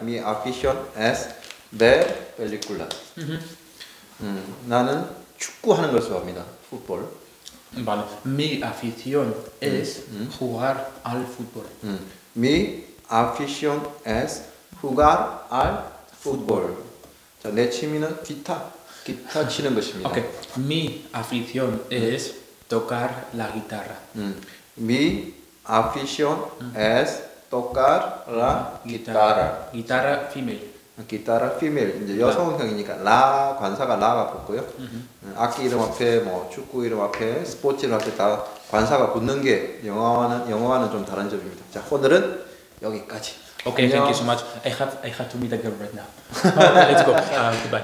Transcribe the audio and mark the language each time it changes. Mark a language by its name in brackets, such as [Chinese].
[Spanish] Mi afición es ver películas. [Korean] 나는 축구하는 걸 좋아합니다. [Spanish] fútbol. Vale. Mi afición es jugar al fútbol. Mi afición es jugar al fútbol. [Korean] 자, 내 취미는 기타 치는 것입니다. [English] Okay. [Spanish] Mi afición es tocar la guitarra. Mi afición es tocar la guitarra. [English] Guitarra female. [Korean] 기타라 [English] female [Korean] 이제 여성형이니까 라 관사가 라가 붙고요. 악기 이름 앞에 뭐 축구 이름 앞에 스포츠 이름 앞에 다 관사가 붙는 게 영어와는 좀 다른 점입니다. 자 오늘은 여기까지. [English] Okay, [Korean] 안녕. [English] thank you so much. I have to meet a girl right now. Okay, let's go. Goodbye.